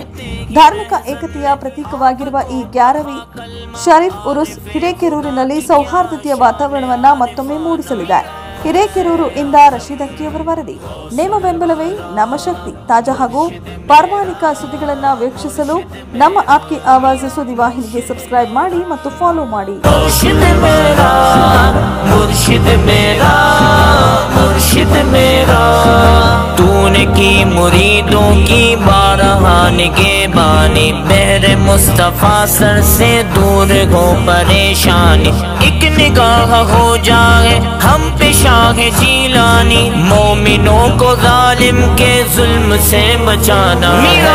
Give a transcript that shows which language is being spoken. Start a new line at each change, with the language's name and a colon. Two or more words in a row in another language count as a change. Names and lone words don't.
Kannada: ಧಾರ್ಮಿಕ ಏಕತೆಯ ಪ್ರತೀಕವಾಗಿರುವ ಈ ಗ್ಯಾರವಿ ಶರೀಫ್ ಉರುಸ್ ಹಿರೇಕೆರೂರಿನಲ್ಲಿ ಸೌಹಾರ್ದತೆಯ ವಾತಾವರಣವನ್ನ ಮತ್ತೊಮ್ಮೆ ಮೂಡಿಸಲಿದೆ. ಹಿರೇಕೆರೂರು ಇಂದ ರಶೀದ್ ಅಕ್ಕಿಯವರ ವರದಿ. ನಿಮ್ಮ ಬೆಂಬಲವೇ ನಮ್ಮ ಶಕ್ತಿ. ತಾಜಾ ಹಾಗೂ ಪ್ರಾಮಾಣಿಕ ಸುದ್ದಿಗಳನ್ನು ವೀಕ್ಷಿಸಲು ನಮ್ಮ ಆಪ್ಕಿ ಆವಾಜ್ ಸುದ್ದಿವಾಹಿನಿಗೆ ಸಬ್ಸ್ಕ್ರೈಬ್ ಮಾಡಿ ಮತ್ತು ಫಾಲೋ ಮಾಡಿ.
Hindi: तूने की मुरीदों की बारहान के बानी, बहरे मुस्तफा सर से दूर हो परेशानी, एक निगाह हो जाए हम पे शाह जीलानी, मोमिनों को जालिम के जुल्म से बचाना है।